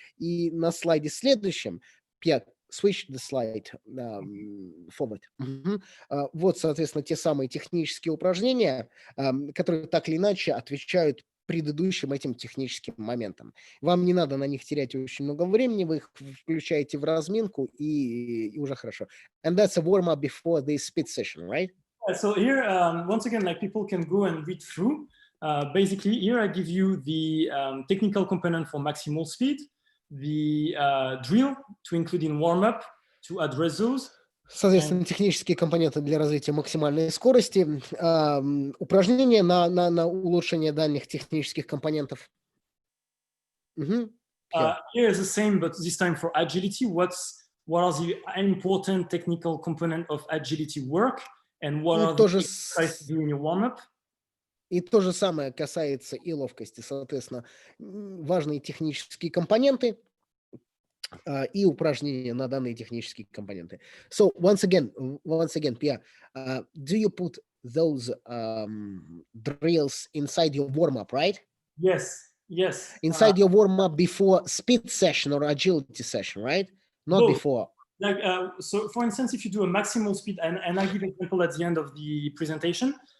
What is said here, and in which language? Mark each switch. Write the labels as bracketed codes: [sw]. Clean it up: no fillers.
[ru] И на слайде следующем, [en] switch the slide forward. [ru] Вот, соответственно, те самые технические упражнения, которые так или иначе отвечают предыдущим этим техническим моментам. Вам не надо на них терять очень много времени, вы их включаете в разминку и уже хорошо. [en] And that's a warm-up before the speed session, right? So here, once again, like people can go and read through. Basically, here I give you the technical component for maximal speed, the drill to include in warm-up to address those. [ru] Соответственно, технические компоненты для развития максимальной скорости, упражнения на улучшение дальних технических компонентов. [en] Here is the same, but this time for agility. What are the important technical component of agility work, and what are the exercises to do in your warm-up? [ru] И то же самое касается и ловкости. Соответственно, важные технические компоненты и упражнения на данные технические компоненты. [en] So once again, Pia, do you put those drills inside your warm-up, right? Yes. Inside your warm-up before speed session or agility session, right? Not both. Before. Like so, for instance, if you do a maximal speed, and I give an example at the end of the presentation.